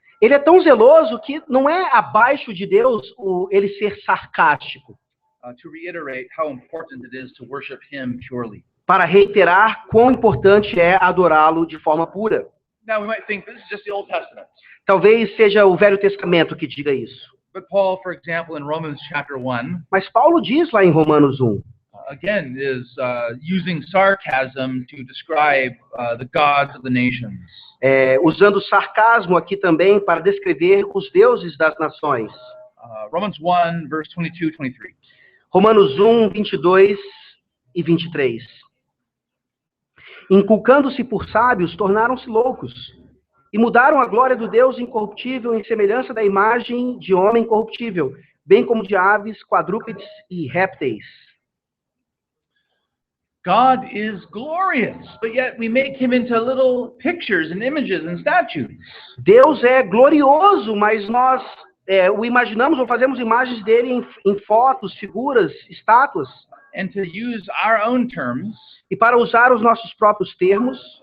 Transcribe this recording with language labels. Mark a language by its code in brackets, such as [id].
[pt] Ele é tão zeloso que não é abaixo de Deus ele ser sarcástico. [en] To reiterate how important it is to worship Him purely. [pt] Para reiterar quão importante é adorá-lo de forma pura. [en] Now we might think this is just the Old Testament. [pt] Talvez seja o Velho Testamento que diga isso. [en] But Paul, for example, in Romans chapter 1, [pt] mas Paulo diz lá em Romanos 1, [en] again is using sarcasm to describe the gods of the nations. [pt] Usando sarcasmo aqui também para descrever os deuses das nações. [en] Romans 1, verse 22, 23. [pt] Romanos 1, 22 e 23. Inculcando-se por sábios, tornaram-se loucos, e mudaram a glória do Deus incorruptível em semelhança da imagem de homem corruptível, bem como de aves, quadrúpedes e répteis. [en] God is glorious, but yet we make him into little pictures and images and statues. [pt] Deus é glorioso, mas nós o imaginamos ou fazemos imagens dele em fotos, figuras, estátuas. [en] And to use our own terms, [pt] e para usar os nossos próprios termos,